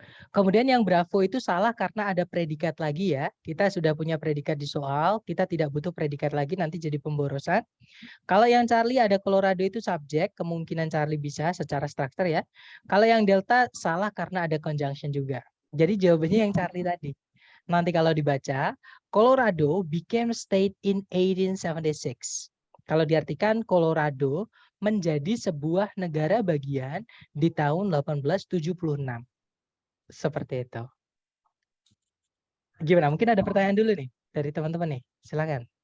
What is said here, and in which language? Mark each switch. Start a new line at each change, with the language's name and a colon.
Indonesian: Kemudian yang Bravo itu salah karena ada predikat lagi ya. Kita sudah punya predikat di soal, kita tidak butuh predikat lagi, nanti jadi pemborosan. Kalau yang Charlie ada Colorado itu subjek, kemungkinan Charlie bisa secara struktur ya. Kalau yang Delta salah karena ada conjunction juga. Jadi jawabannya yang Charlie tadi. Nanti kalau dibaca,
English: Colorado became state in 1876.
Indonesian: Kalau diartikan Colorado menjadi sebuah negara bagian di tahun 1876. Seperti itu. Gimana? Mungkin ada pertanyaan dulu nih dari teman-teman nih. Silakan.